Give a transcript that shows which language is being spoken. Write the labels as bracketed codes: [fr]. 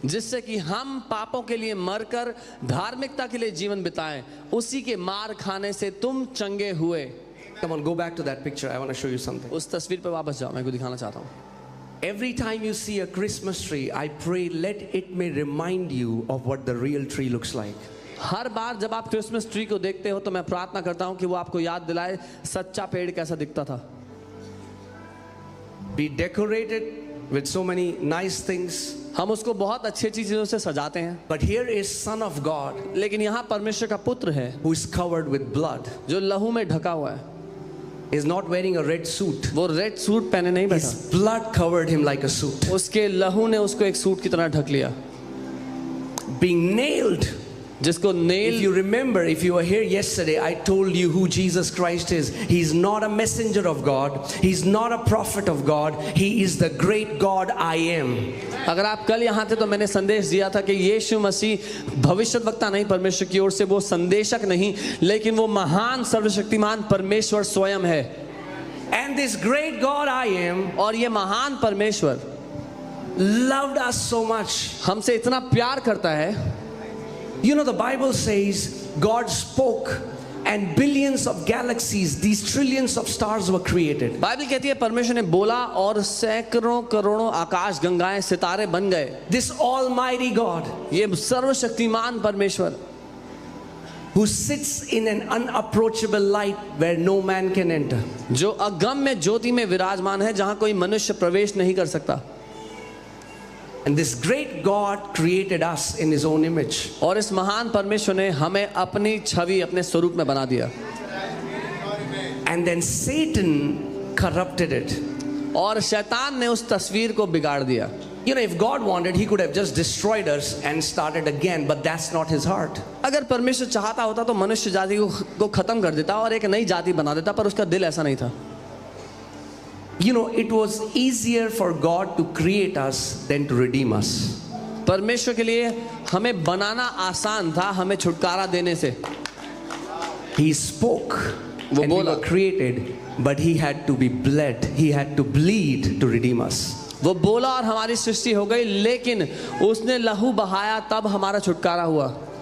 [hi] जिससे कि हम पापों के लिए मरकर धार्मिकता के लिए जीवन बिताएं, उसी के मार खाने से तुम चंगे हुए। [en] Come on, go back to that picture. I want to show you something. [hi] उस तस्वीर पर वापस जाओ, मैं कुछ दिखाना चाहता हूँ। [en] Every time you see a Christmas tree, I pray let it may remind you of what the real tree looks like. [hi] हर बार जब आप क्रिसमस ट्री को देखते हो तो मैं प्रार्थना करता हूँ कि वो आपको याद दिलाए सच्चा पेड़ कैसा दिखता था। [en] Be decorated with so many nice things, [hi] हम उसको बहुत अच्छी अच्छी चीजों से सजाते हैं, [en] but here is Son of God [hi] लेकिन यहाँ परमेश्वर का पुत्र है [en] who is covered with blood. [hi] जो लहू में ढका हुआ है। [en] He is not wearing a red suit. [hi] वो रेड सूट पहने नहीं बैठा, [en] His blood covered him like a suit. [hi] उसके लहू ने उसको एक सूट की तरह ढक लिया। [en] Being nailed. [hi] जिसको [en] If नेल, you remember, if you were here yesterday, I told you who Jesus Christ is. He's not a messenger of God. He's not a prophet of God. He is the great God I am. [hi] अगर आप कल यहाँ थे तो मैंने संदेश दिया था कि यीशु मसीह भविष्यद्वक्ता नहीं, परमेश्वर की ओर से वो संदेशक नहीं, लेकिन वो महान सर्वशक्तिमान परमेश्वर स्वयं है। [en] And this great God I am [hi] और ये महान परमेश्वर [en] loved us so much. [hi] हमसे इतना प्यार करता है। [en] You know, the Bible says God spoke and billions of galaxies, these trillions of stars were created. [hi] Bible कहती है परमेश्वर ने बोला और सैकड़ों करोड़ों आकाश गंगाएं सितारे बन गए। [en] This almighty God [hi] ये सर्वशक्तिमान परमेश्वर [en] who sits in an unapproachable light where no man can enter. [hi] जो अगम्य ज्योति में विराजमान है जहां कोई मनुष्य प्रवेश नहीं कर सकता। [en] And this great God created us in his own image. [hi] और इस महान परमेश्वर ने हमें अपनी छवि अपने स्वरूप में बना दिया। [en] And then Satan corrupted it. [hi] और शैतान ने उस तस्वीर को बिगाड़ दिया। [en] You know, if God wanted, he could have just destroyed us and started again, but that's not his heart. [hi] अगर परमेश्वर चाहता होता तो मनुष्य जाति को खत्म कर देता और एक नई जाति बना देता, पर उसका दिल ऐसा नहीं था। [en] You know, it was easier for God to create us than to redeem us. [hi] परमेश्वर के लिए हमें बनाना आसान था हमें छुटकारा देने से। [en] He spoke [hi] वो [en] and we [hi] बोला। [en] were created, but he had to be bled. He had to bleed to redeem us. [hi] वो बोला और हमारी सृष्टि हो गई, लेकिन उसने लहू बहाया तब हमारा छुटकारा हुआ।